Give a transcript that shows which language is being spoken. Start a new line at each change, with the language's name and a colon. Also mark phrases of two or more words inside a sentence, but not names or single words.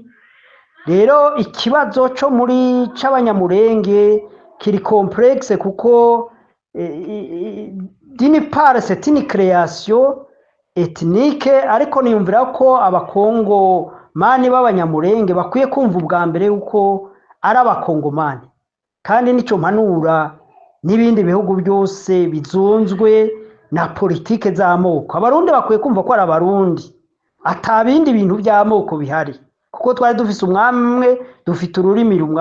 Rundi: Rero ikibazo co muri c'abanyamurenge kiri complexe kuko
French: d'une part c'est une création ethnique,
Rundi: ariko niyumvira ko abakongo mani b'abanyamurenge bakwiye kumva ubwa mbere yuko ari abakongomani, kandi nico mpanura n'ibindi bihugu byose bizunzwe na politike z'amoko. Abarundi bakwiye kumva ko ari abarundi, atabindi bintu by'amoko bihari, kuko twari dufise umwami umwe, dufite ururimi rumwe.